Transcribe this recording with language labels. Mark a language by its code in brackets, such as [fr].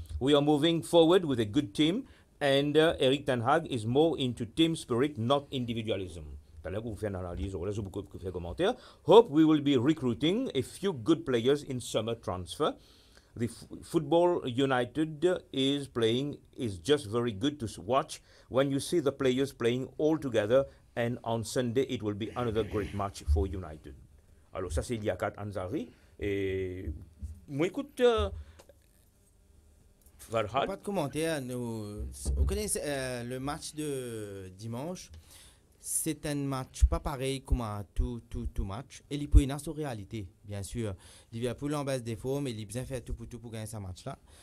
[en] We are moving forward with a good team, and Erik ten Hag is more into team spirit, not individualism. [fr] Vous faites une analyse, vous beaucoup de commentaires. [en] Hope we will be recruiting a few good players in summer transfer. The Football United is just very good to watch when you see the players playing all together, and on Sunday it will be another great match for United. [fr] Alors ça c'est Liaquat Ansari et moi écoute Farhad. Pas de commentaire. Vous connaissez le match de dimanche. C'est un match pas pareil comme tout match. Et il peut y avoir sa réalité, bien sûr. Liverpool en baisse des formes, et il a bien fait tout pour gagner ce match-là.